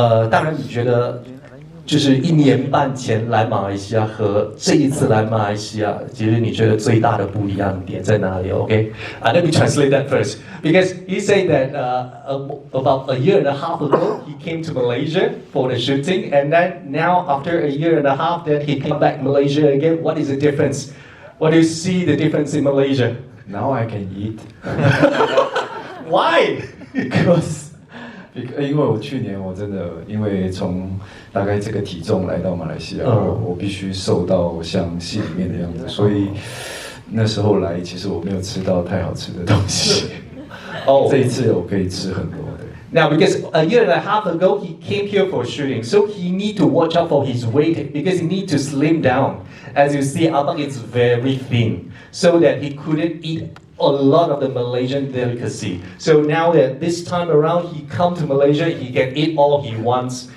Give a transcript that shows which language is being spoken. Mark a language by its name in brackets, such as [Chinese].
[Chinese] 当然，你觉得就是1年半前来马来西亚和这一次来马来西亚，其实你觉得最大的不一样点在哪里 ？ [English] Okay, let me translate that first because he said that about a year and a half ago he came to Malaysia for the shooting, and then now after a year and a half, then he came back Malaysia again. What is the difference? What do you see the difference in Malaysia? Now I can eat. Why? Because [Chinese] 因为我去年我真的因为从大概这个体重来到马来西亚，我必须瘦到像戏里面的样子，所以那时候来其实我没有吃到太好吃的东西。这一次我可以吃很多的。 [English] Now, because a year and a half ago he came here for shooting, so he need to watch out for his weight because he need to slim down. As you see, Abang is very thin, so that he couldn't eat a lot of the Malaysian delicacy. So now that this time around he come to Malaysia, he can eat all he wants.